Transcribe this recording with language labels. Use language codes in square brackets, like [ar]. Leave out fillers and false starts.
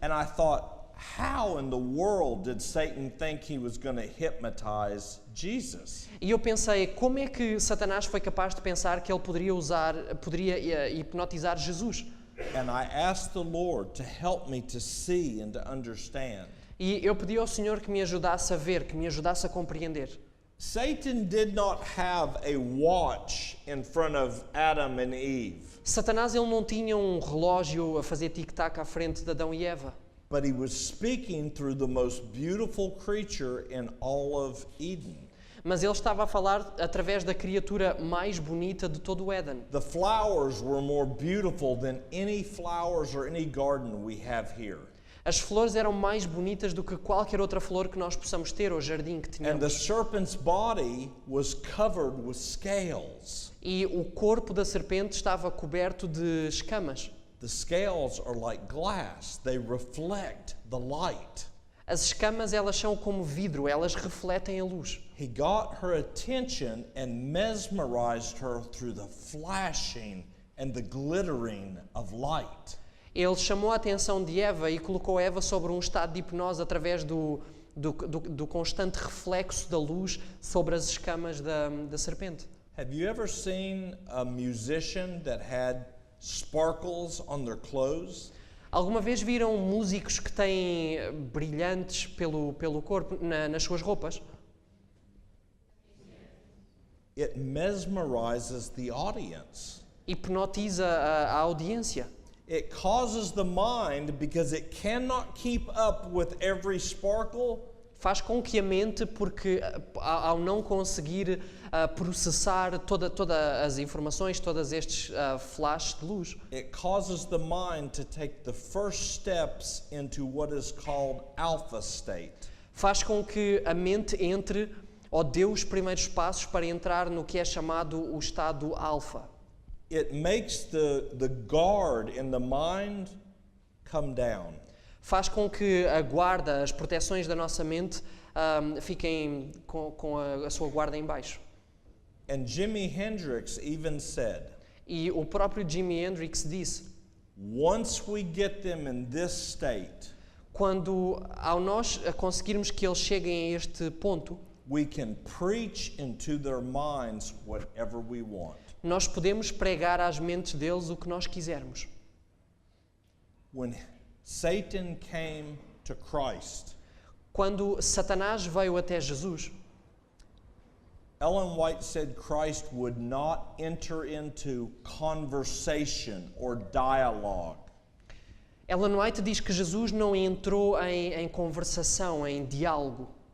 [en] And I thought, how in the world did Satan think he was going to hypnotize Jesus? [pt] E eu pensei, como é que Satanás foi capaz de pensar que ele poderia hipnotizar Jesus? [en] And I asked the Lord to help me to see and to understand. [pt] E eu pedi ao Senhor que me ajudasse a ver, que me ajudasse a compreender. [en] Satan did not have a watch in front of Adam and Eve, [pt] Satanás ele não tinha um relógio a fazer tic-tac à frente de Adão e Eva. [en] but he was speaking through the most beautiful creature in all of Eden. [pt] Mas ele estava a falar através da criatura mais bonita de todo o Éden. [en] The flowers were more beautiful than any flowers or any garden we have here. [pt] As flores eram mais bonitas do que qualquer outra flor que nós possamos ter ou jardim que [en] And the [pt] tenhamos. [en] serpent's body was covered with scales. [pt] E o corpo da serpente estava coberto de escamas. [en] The scales are like glass, they reflect the light. [pt] As escamas elas são como vidro, elas refletem a luz. [en] He got her attention and mesmerized her through the flashing and the glittering of light. [pt] Ele chamou a atenção de Eva e colocou Eva sobre um estado de hipnose através do constante reflexo da luz sobre as escamas da serpente. [en] Have you ever seen a musician that had sparkles on their clothes? [pt] Alguma vez viram músicos que têm brilhantes pelo corpo, nas suas roupas? [en] It mesmerizes the audience. [pt] Hipnotiza a audiência. [en] It causes the mind, because it cannot keep up with every sparkle, [pt] Faz com que a mente, porque ao não conseguir processar todas as informações, todos estes flashes de luz, [en] it causes the mind to take the first steps into what is called alpha state. [pt] faz com que a mente entre ou dê os primeiros passos para entrar no que é chamado o estado alfa. [en] It makes the guard in the mind come down. [pt] Faz com que a guarda, as proteções da nossa mente fiquem com a sua guarda em baixo. [en] And Jimi Hendrix even said, [pt] E o próprio Jimi Hendrix disse, [en] once we get them in this state, [pt] quando ao nós conseguirmos que eles cheguem a este ponto, [en] we can preach into their minds whatever we want. [pt] nós podemos pregar às mentes deles o que nós quisermos. [en] When Satan came to Christ, [pt] Quando Satanás veio até Jesus, [en] Ellen White said Christ would not enter into conversation or dialogue. [pt] Ellen White diz que Jesus não entrou em conversação, em diálogo.